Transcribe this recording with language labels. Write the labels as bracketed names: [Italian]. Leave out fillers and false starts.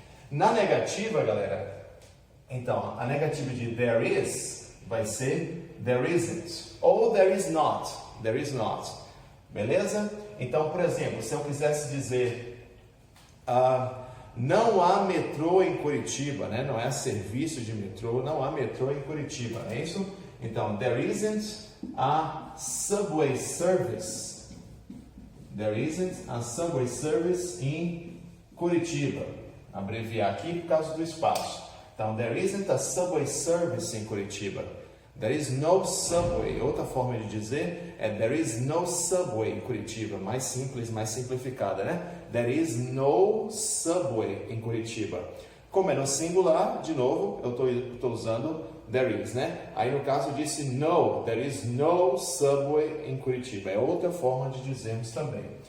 [Portuguese] Na negativa, galera, então, a negativa de [English] there is [Portuguese] vai ser [English] there isn't, [Portuguese] ou [English] there is not, there is not. [Portuguese] Beleza? Então, por exemplo, se eu quisesse dizer não há metrô em Curitiba, né? Não é serviço de metrô, não há metrô em Curitiba, é isso? Então, [English] there isn't a subway service. There isn't a subway service in Curitiba. [Portuguese] Abreviar aqui por causa do espaço. Então, [English] there isn't a subway service in Curitiba. There is no subway. [Portuguese] Outra forma de dizer é [English] there is no subway [Portuguese] em Curitiba. Mais simples, mais simplificada, né? [English] There is no subway [Portuguese] em Curitiba. Como é no singular, de novo, eu estou usando [English] there is, [Portuguese] né? Aí no caso eu disse [English] no, there is no subway [Portuguese] em Curitiba. É outra forma de dizermos também.